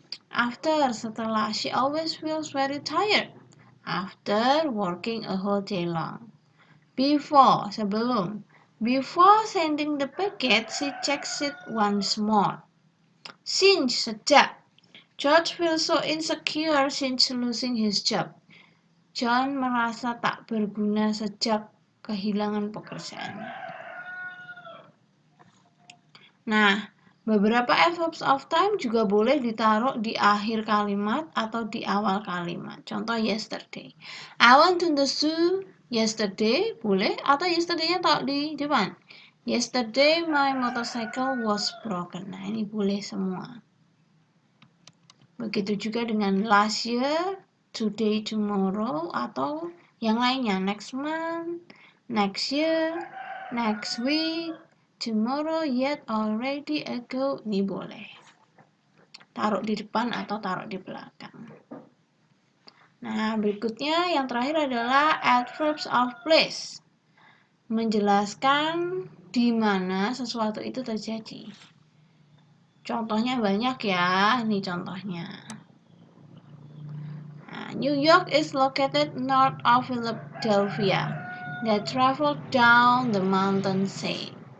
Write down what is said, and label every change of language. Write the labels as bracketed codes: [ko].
[en] After, setelah, she always feels very tired after working a whole day long. Before, sebelum. Before sending the packet, she checks it once more. Since, sejak. George feels so insecure since losing his job. [id] John merasa tak berguna sejak kehilangan pekerjaannya. Nah, beberapa adverbs of time juga boleh ditaruh di akhir kalimat atau di awal kalimat. [en] Contoh yesterday. I went to the zoo yesterday, boleh, [id] atau yesterday-nya taruh di depan. [en] Yesterday my motorcycle was broken. [id] Nah, ini boleh semua. Begitu juga dengan last year, today, tomorrow, atau yang lainnya, next month, next year, next week, tomorrow, yet, already, ago. Ini boleh taruh di depan atau taruh di belakang. Nah, berikutnya yang terakhir adalah adverbs of place, menjelaskan di mana sesuatu itu terjadi. Contohnya banyak ya, ini contohnya. [en] New York is located north of Philadelphia. They traveled down the mountainside.